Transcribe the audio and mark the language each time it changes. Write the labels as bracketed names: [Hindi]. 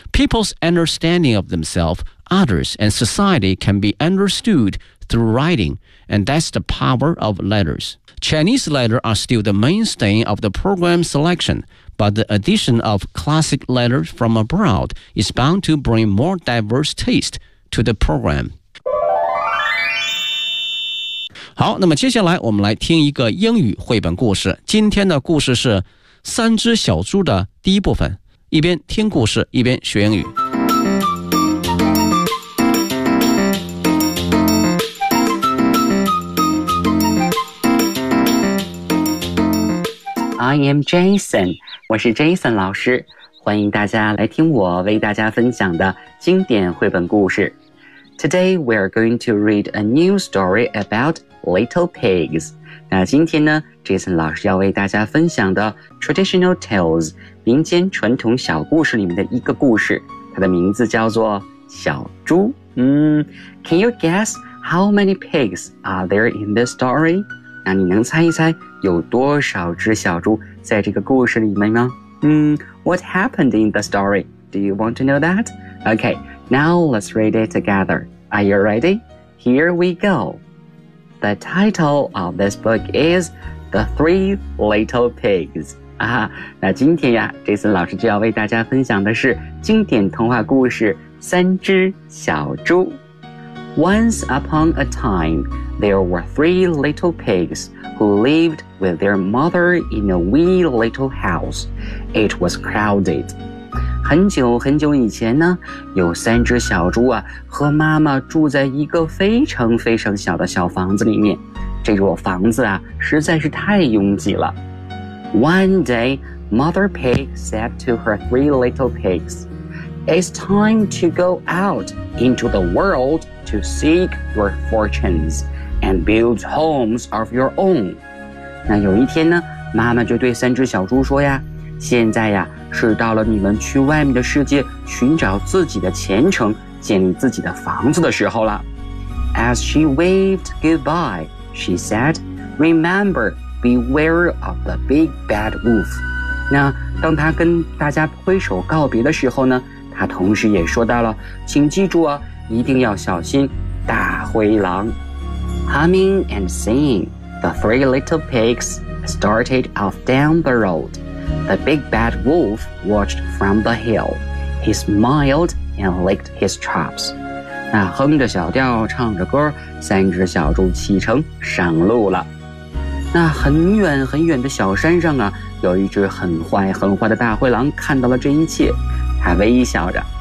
[English] People's understanding of themselves, others, and society can be understood through writing, and that's the power of letters. Chinese letters are still the mainstay of the program selection, but the addition of classic letters from abroad is bound to bring more diverse taste to the program. [Chinese] 好，那么接下来我们来听一个英语绘本故事。今天的故事是《三只小猪》的第一部分。一边听故事，一边学英语。 [English] I am Jason， [Chinese] 我是 Jason 老师，欢迎大家来听我为大家分享的经典绘本故事。 [English] Today we are going to read a new story about little pigs。 [Chinese] 那今天呢 ，Jason 老师要为大家分享的 [English] traditional tales。 [Chinese] 民间传统小故事里面的一个故事，它的名字叫做小猪。 [English] Can you guess how many pigs are there in this story? [Chinese] 那你能猜一猜有多少只小猪在这个故事里面吗？ [English] What happened in the story? Do you want to know that? Okay, now let's read it together. Are you ready? Here we go. The title of this book is The Three Little Pigs. [Chinese] 那今天呀 ,Jason 老师就要为大家分享的是经典童话故事三只小猪。 [English] Once upon a time, there were three little pigs who lived with their mother in a wee little house. It was crowded. [Chinese] 很久很久以前呢，有三只小猪啊，和妈妈住在一个非常非常小的小房子里面。这座房子啊，实在是太拥挤了。 [English] One day, Mother Pig said to her three little pigs, It's time to go out into the world to seek your fortunes and build homes of your own. [Chinese] 那有一天呢，妈妈就对三只小猪说呀，现在呀，是到了你们去外面的世界寻找自己的前程，建立自己的房子的时候了。 [English] As she waved goodbye, she said, Remember,Beware of the big bad wolf. [Chinese] 那当他跟大家挥手告别的时候呢，他同时也说到了，请记住啊，一定要小心大灰狼。 [English] Humming and singing, the three little pigs started off down the road. The big bad wolf watched from the hill. He smiled and licked his chops. [Chinese] 那哼着小调，唱着歌，三只小猪启程上路了。那很远很远的小山上啊，有一只很坏很坏的大灰狼看到了这一切，他微笑着